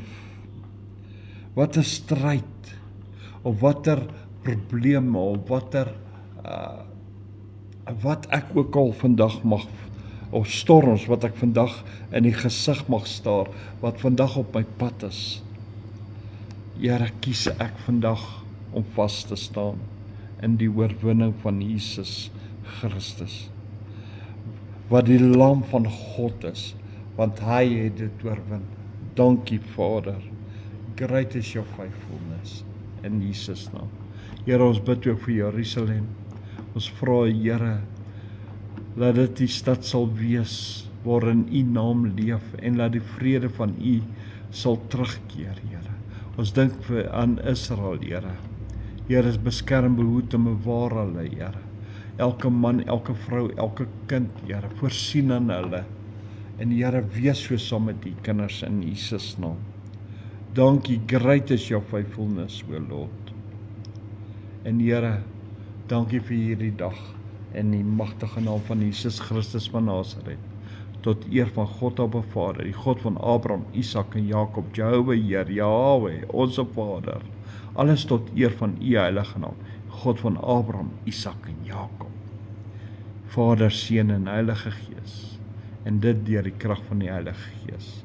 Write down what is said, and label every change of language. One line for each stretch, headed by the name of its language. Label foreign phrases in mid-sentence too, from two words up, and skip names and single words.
Afrikaans: Wat 'n stryd, of watter probleme, of wat ek ook al vandag mag, of storms wat ek vandag in die gesig mag staar, wat vandag op my pad is. Here, kies ek vandag om vas te staan in die oorwinning van Jesus Christus, wat die lam van God is, want hy het dit oorwin. Dankie Vader,
English: great is your faithfulness,
Afrikaans: in Jesus naam. Here, ons bid ook vir Jerusalem, ons vra Here, laat dit die stad sal wees, waarin U naam leef, en laat die vrede van U sal terugkeer, Here. Ons dink aan Israel, Here. Here, is beskerm, behoed en bewaar hulle, Here. Elke man, elke vrou, elke kind, Here, voorsien aan hulle. En Here, wees so saam met die kinders in Jesus naam. Dankie,
English: great is your faithfulness, o Lord.
Afrikaans: En Here, dankie vir hierdie dag, in die magtige naam van Jesus Christus van Nazareth, tot eer van God Abba Vader, die God van Abraham, Isak en Jakob, Jehovah Heer, Yahweh,
Dutch: onze Vader,
Afrikaans: alles tot eer van U heilige naam, God van Abraham, Isak en Jakob, Vader, Seun en Heilige Gees, en dit deur die krag van die Heilige Gees.